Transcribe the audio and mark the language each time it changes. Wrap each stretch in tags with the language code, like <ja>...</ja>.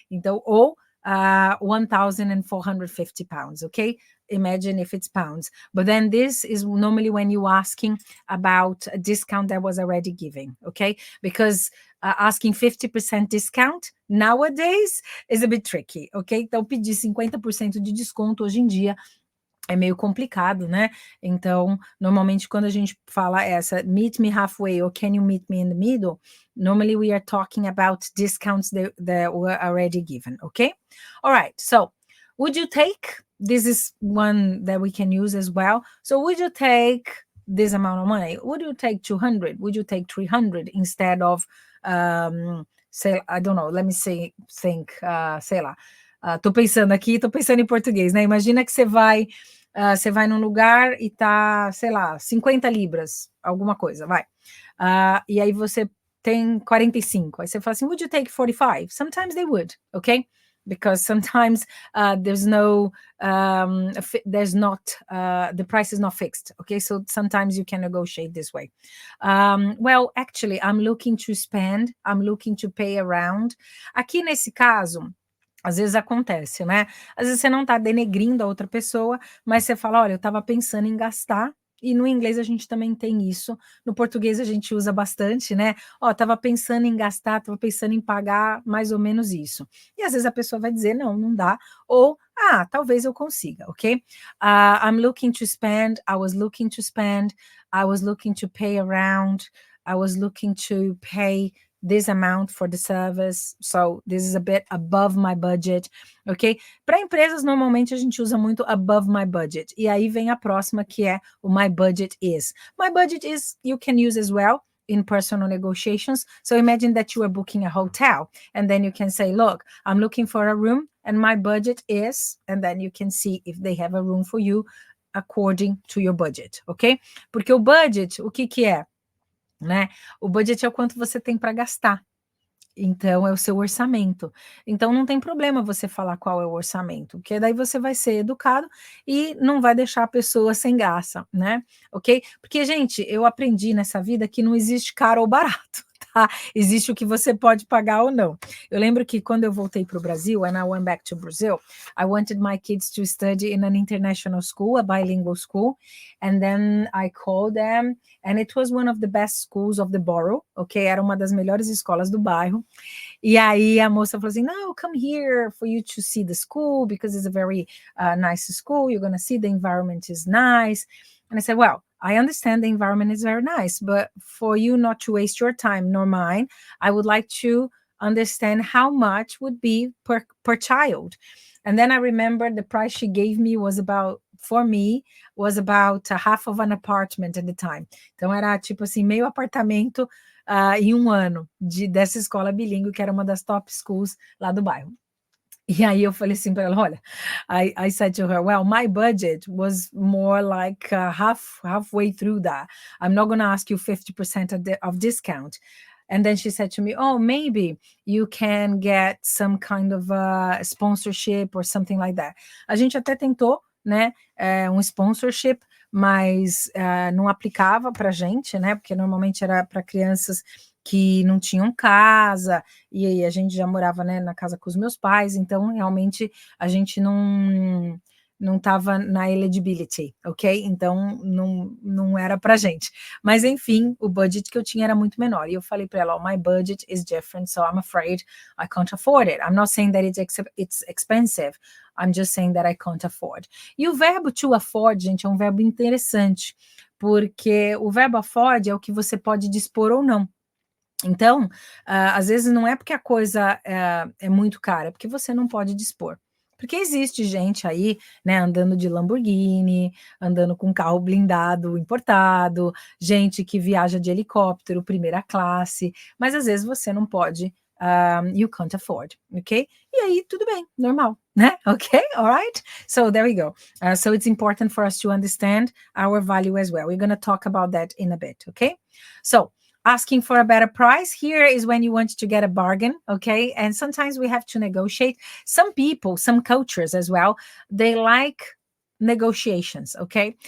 <pt>Então, ou 1,450 pounds, okay?</pt> <en>Imagine if it's pounds. But then this is normally when you're asking about a discount that was already given, okay? Because asking 50% discount nowadays is a bit tricky, ok?</en> <pt>Então, pedir 50% de desconto hoje em dia é meio complicado, né? Então, normalmente, quando a gente fala essa</pt> <en>meet me halfway or can you meet me in the middle, normally we are talking about discounts that were already given, okay? All right, so would you take, this is one that we can use as well. So would you take this amount of money? Would you take 200? Would you take 300 instead of, say, I don't know, let me say, think,</en> <pt>sei lá. Tô pensando aqui, tô pensando em português, né? Imagina que você vai num lugar e tá, sei lá, 50 libras, alguma coisa, vai. E aí você tem 45. Aí você fala assim,</pt> <en>would you take 45?</en> <pt>Sometimes they would, okay? Because sometimes there's no, there's not, the price is not fixed, okay? So sometimes you can negotiate this way. Well, actually, I'm looking to spend, I'm looking to pay around. Aqui nesse caso, às vezes acontece, né? Às vezes você não tá denegrindo a outra pessoa, mas você fala, olha, eu tava pensando em gastar, e no inglês a gente também tem isso, no português a gente usa bastante, né? Ó, tava pensando em gastar, tava pensando em pagar mais ou menos isso. E às vezes a pessoa vai dizer, não, não dá, ou, talvez eu consiga, ok?</pt> <en>I'm looking to spend, I was looking to spend, I was looking to pay around, I was looking to pay this amount for the service, so this is a bit above my budget, ok?</en> <pt>Para empresas, normalmente a gente usa muito above my budget, e aí vem a próxima que é o my budget is.</pt> <en>My budget is, you can use as well in personal negotiations, so imagine that you are booking a hotel, and then you can say, look, I'm looking for a room, and my budget is, and then you can see if they have a room for you according to your budget, ok?</en> <pt>Porque o budget, o que é? Né? O budget é o quanto você tem para gastar. Então, é o seu orçamento. Então, não tem problema você falar qual é o orçamento, porque daí você vai ser educado e não vai deixar a pessoa sem graça, né? Ok? Porque, gente, eu aprendi nessa vida que não existe caro ou barato, tá? Existe o que você pode pagar ou não. Eu lembro que quando eu voltei para o Brasil,</pt> <en>when I went back to Brazil, I wanted my kids to study in an international school, a bilingual school, and then I called them, and it was one of the best schools of the borough, ok?</en> <pt>Era uma das melhores escolas do bairro. E aí a moça falou assim,</pt> <en>no, come here for you to see the school, because it's a very nice school, you're gonna see the environment is nice. And I said, well, I understand the environment is very nice, but for you not to waste your time nor mine, I would like to understand how much would be per child. And then I remember the price she gave me was about, for me, was about a half of an apartment at the time.</en> <pt>Então era tipo assim, meio apartamento em um ano dessa escola bilíngue, que era uma das top schools lá do bairro. E aí eu falei assim para ela, olha,</pt> <en>I said to her, well, my budget was more like halfway through that. I'm not going to ask you 50% of discount. And then she said to me, oh, maybe you can get some kind of sponsorship or something like that.</en> <pt>A gente até tentou, né, um sponsorship, mas não aplicava para gente, né, porque normalmente era para crianças que não tinham casa, e aí a gente já morava, né, na casa com os meus pais, então realmente a gente não estava na eligibility, ok? Então não era pra gente. Mas enfim, o budget que eu tinha era muito menor. E eu falei para ela,</pt> <en>oh, my budget is different, so I'm afraid I can't afford it. I'm not saying that it's expensive. I'm just saying that I can't afford.</en> <pt>E o verbo to afford, gente, é um verbo interessante, porque o verbo afford é o que você pode dispor ou não. Então, às vezes não é porque a coisa é muito cara, é porque você não pode dispor. Porque existe gente aí, né, andando de Lamborghini, andando com carro blindado importado, gente que viaja de helicóptero, primeira classe, mas às vezes você não pode,</pt> <en>you can't afford,</en> <pt>ok? E aí, tudo bem, normal, né?</pt> <en>Ok? All right? So there we go. So it's important for us to understand our value as well. We're going to talk about that in a bit, okay? So, asking for a better price here is when you want to get a bargain, okay? And sometimes we have to negotiate. Some people, some cultures as well, they like negotiations, okay?</en>